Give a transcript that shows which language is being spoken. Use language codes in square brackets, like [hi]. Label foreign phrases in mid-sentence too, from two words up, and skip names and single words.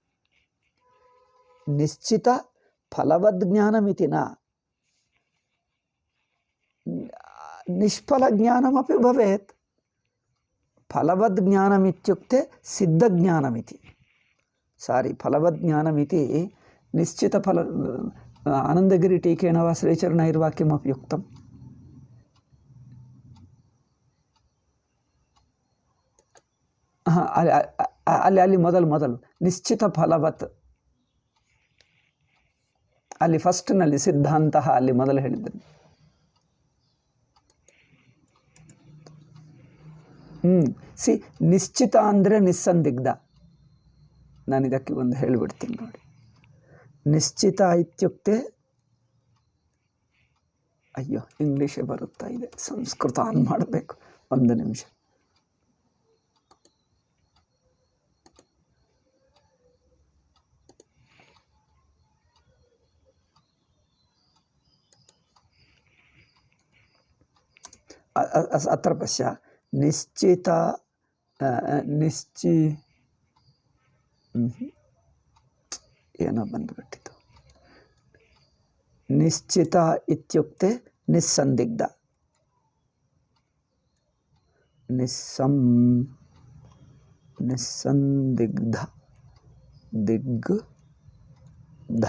[sa] निश्चित फलवद्ज्ञानमिति न, निष्फलज्ञानमपि भवेत्। फलवद्ज्ञानमित्युक्ते सिद्धज्ञानमिति। फलवद्ज्ञानमिति निश्चितफल आनन्दगिरिटीकेन वा श्रीचरणैर्वाक्यमपि उक्तम्। [kn] ಅಲ್ಲಿ ಮೊದಲು [sa] ನಿಶ್ಚಿತ ಫಲವತ್, [kn] ಅಲ್ಲಿ ಫಸ್ಟ್ನಲ್ಲಿ ಸಿದ್ಧಾಂತ ಅಲ್ಲಿ ಮೊದಲು ಹೇಳಿದ್ದೇನೆ. ನಿಶ್ಚಿತ ಅಂದರೆ ನಿಸ್ಸಂದಿಗ್ಧ. ನಾನು ಇದಕ್ಕೆ ಒಂದು ಹೇಳಿಬಿಡ್ತೀನಿ ನೋಡಿ. [sa] ನಿಶ್ಚಿತ ಇತ್ಯುಕ್ತೆ, [kn] ಅಯ್ಯೋ ಇಂಗ್ಲೀಷೇ ಬರುತ್ತಾ ಇದೆ, ಸಂಸ್ಕೃತ ಆನ್ ಮಾಡಬೇಕು, ಒಂದು ನಿಮಿಷ. [sa] अत्र पश्य, निश्चित [kn] ಏನೋ ಬಂದುಬಿಟ್ಟಿತು. [sa] ನಿಶ್ಚಿತ ಇತ್ಯುಕ್ತೆ ನಿಸ್ಸಂದಿಗ್ಧ. ನಿಸ್ಸಂದಿಗ್ಧ ದಿಗ್ಧ.